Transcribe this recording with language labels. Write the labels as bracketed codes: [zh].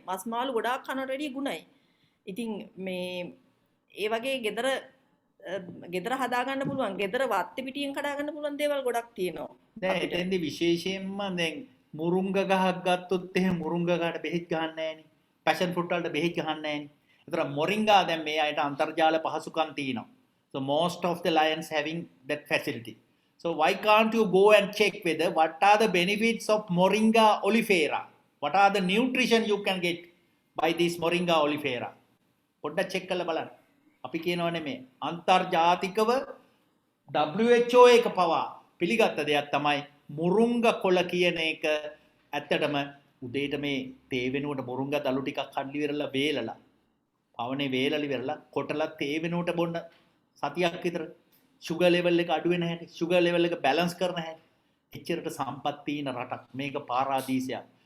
[si] මස් මාළු ගොඩාක් කනවට වැඩිය ගුණයි. ඉතින් මේ ඒ වගේ ගෙදර හදා ගන්න පුළුවන්. ගෙදර වත්ති පිටියෙන් කඩා ගන්න පුළුවන් දේවල් ගොඩක් තියෙනවා. දැන් එතෙන්දී විශේෂයෙන්ම දැන් මුරුංග ගහක් ගත්තොත් එහෙම මුරුංග ගහට බෙහෙත් ගහන්නේ නැහනේ. පැෂන් ෆෘට් වලට බෙහෙත් ගහන්නේ නැහනේ. ඒතර මොරින්ගා දැන් මේ අයට අන්තර්ජාල පහසුකම් තියෙනවා. [en] So most of the lions having that facility. So why can't you go and check whether what are the benefits of Moringa oleifera? What are the nutrition you can get by this Moringa oleifera? [si] පොඩ්ඩක් check කරලා බලන්න. අපි කියනවනේ මේ අන්තර්ජාතිකව WHO එක පවා පිළිගත්ත දෙයක් තමයි මුරුංගා කොළ කියන එක. ඇත්තටම උදේට මේ තේ වෙනුවට මුරුංගා දළු ටිකක් කඩලි වෙරලා වේලලා පවනේ වේලලි වෙරලා කොටලා තේ වෙනුවට බොන්න සතියක් විතර sugar level එක අඩු වෙන හැටි sugar level එක balance කරන හැටි එච්චරට සම්පත් තියෙන රටක් මේක පාරාදීසයක්.